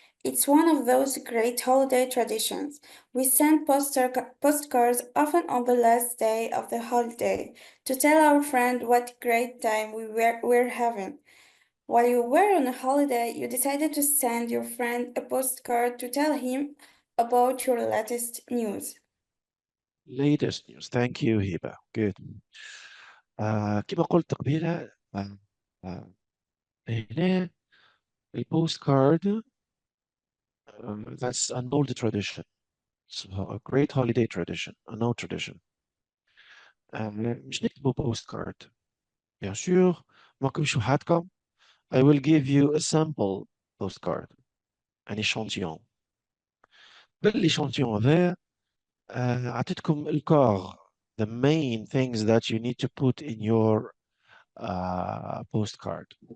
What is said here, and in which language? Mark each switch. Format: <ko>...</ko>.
<en>It's one of those great holiday traditions. We send postcards often on the last day of the holiday to tell our friend what great time we're having. While you were on a holiday, you decided to send your friend a postcard to tell him about your latest news. Latest news. Thank you, Hiba. Good.</en> <ar>كما قلت قبيلة هنا البوستكارد that's an old tradition.</ar> <en>It's a great holiday tradition, an old tradition.</en> <ar>مش نكتبوا بوستكارد.</ar> <fr>Bien sûr,</fr> <ar>ماكمش وحدكم.</ar> <en>I will give you a sample postcard, an échantillon.</en> <ar>بالéchantillon هذا أعطيتكم الكور,</ar> <en>the main things that you need to put in your postcard.</en>